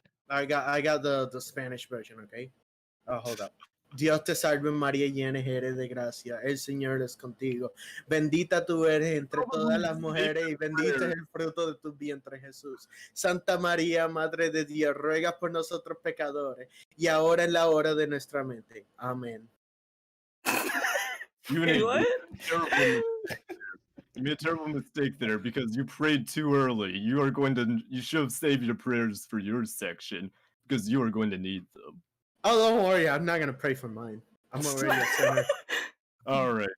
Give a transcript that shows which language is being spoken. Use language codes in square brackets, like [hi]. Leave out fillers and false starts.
[en] I got the Spanish version. Okay. Hold up. [es] Dios te salve María, llena eres de gracia, el Señor es contigo. Bendita tú eres entre todas las mujeres y bendito es el fruto de tu vientre, Jesús. Santa María, Madre de Dios, ruega por nosotros pecadores y ahora en la hora de nuestra mente. Amén. [en] Uni, What? you made a terrible mistake there because you prayed too early. You should have saved your prayers for your section because you are going to need them. Oh, don't worry. I'm not gonna pray for mine. I'm already a sinner. All right,